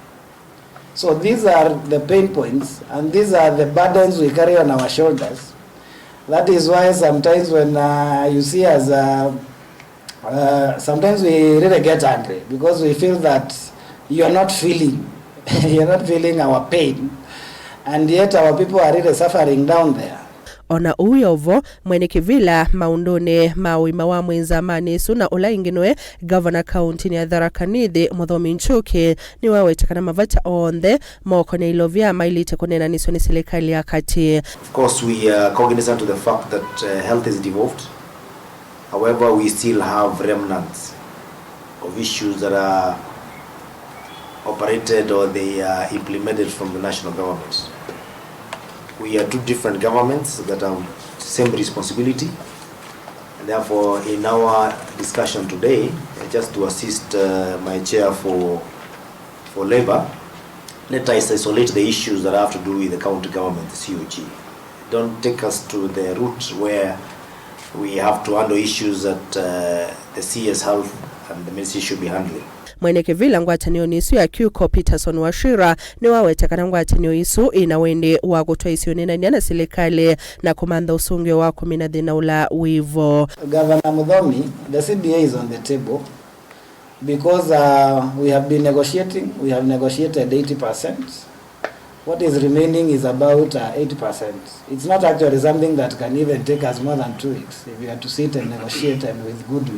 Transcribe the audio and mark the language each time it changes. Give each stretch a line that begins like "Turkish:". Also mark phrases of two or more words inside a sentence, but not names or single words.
English: So these are the pain points, and these are the burdens we carry on our shoulders. That is why sometimes when you see us, sometimes we really get angry because we feel that you are not feeling, you are not feeling our pain, and yet our people are really suffering down there.
Kamba: Ona uyovo mwene kivila maundone mawima wa Nzama na ula inginwe
English: Governor County
Kamba: ni Tharaka-Nithi Muthomi Nchuki ni wawetekana mavata onthe moko ni Ilovi mailite kuneenanisyo ni silikali ya kati.
English: Of course, we are cognizant to the fact that health is devolved. However, we still have remnants of issues that are operated or they are implemented from the national government. We are two different governments that have same responsibility, and therefore in our discussion today, just to assist my chair for labor, let us isolate the issues that have to do with the county government, the COG. Don't take us to the route where we have to handle issues that the CS Health and the Ministry should be handling.
Kamba: Mwene kivila Ngwatanio nisu ya Kuco Peterson Washira ni wawetekana Ngwatanio isu inawende wa kutwaisye uneenania na silikali na kumantha usungio wa kumina thina ula wivo.
English: Governor Muthomi, the CBA is on the table because we have been negotiating. We have negotiated 80%. What is remaining is about 80%. It's not actually something that can even take us more than 2 weeks if we have to sit and negotiate and with goodwill.